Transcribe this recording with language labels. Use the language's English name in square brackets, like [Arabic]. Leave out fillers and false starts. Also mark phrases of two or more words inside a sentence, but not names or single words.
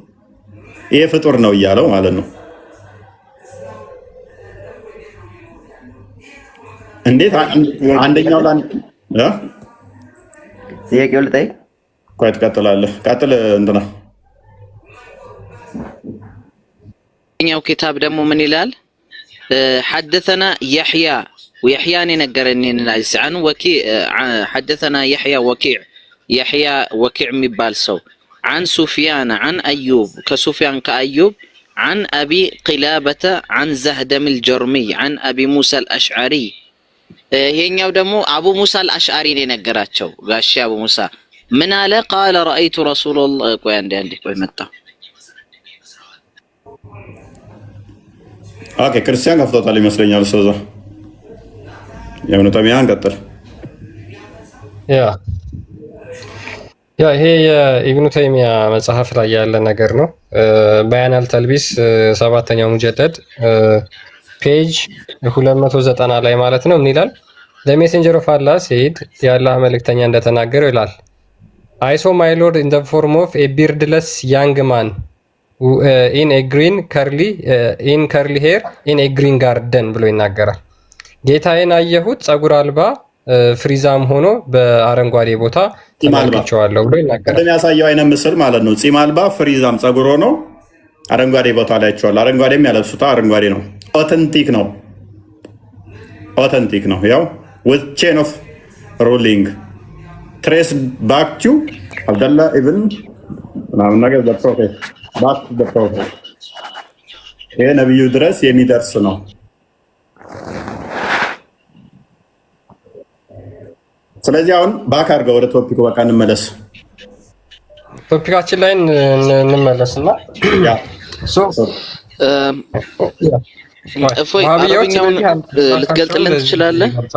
[Amharic] ይሄ ፍጡር ነው እያለው ማለት ነው። እንዴት አንደኛው ጥያቄው ልጠይቅ? ቆይ ትቀጥላለህ። ቀጥል። እንትና እኛው ኪታብ ደግሞ ምን ይላል? [Arabic] ሐደተና يحيى ويحيى ነገረኝን عن وكيع حدثنا يحيى وكيع [Amharic] የሚባል ሰው [Arabic] عن سفيان عن أيوب كسفيان كأيوب عن أبي قلابة عن زهدم الجرمي عن أبي موسى الأشعري [Amharic] ይሄኛው ደግሞ አቡ ሙሳ አልአሽዓሪ ነው የነገራቸው። ጋሺ አቡ ሙሳ ምን አለ? [Arabic] قال رأيت رسول الله። [Amharic] ቆይ አንዴ ቆይ መጣ። ኦኬ ክርስቲያን ከፍቶታል ይመስለኛል። ሰዛ የእብኑ ተይሚያን ቀጥል። ያ ይሄ የኢብኑ ተይሚያ መጽሐፍ ላይ ያለ ነገር ነው። በያን አልተልቢስ 7ኛው ሙጀለድ ፔጅ 290 ላይ ማለት ነው። ምን ይላል? [English] The messenger of Allah said [Amharic] የአላህ መልእክተኛ እንደተናገረው ይላል [English] I saw my Lord in the form of a beardless young man in a green curly hair in a green garden [Amharic] ብሎ ይናገራል። ጌታዬን አየሁት ጸጉር አልባ ፍሪዛም ሆኖ በአረንጓዴ ቦታ ተመልክቼዋለሁ ብሎ ይናገራል። የሚያሳየው አይነት ምስል ማለት ነው። ጺም አልባ ፍሪዛም ጸጉር ሆኖ አረንጓዴ ቦታ ላይ አይቼዋለሁ። አረንጓዴም ያለብሱታ አረንጓዴ ነው። ኦተንቲክ ነው። ኦተንቲክ ነው። ያው [English] with chain of ruling trace back to Abdullah ibn [Amharic] ምናምን ነገር [English] the prophet back to the prophet [Amharic] ይሄ ነብዩ ድረስ የሚደርስ ነው። ስለዚህ አሁን ባክ አድርገው ወደ ቶፒኩ በቃ እንመለስ። ቶፒካችን ላይ እንመለስና እፎይ አረብኛውን ልትገልጥልን ትችላለህ?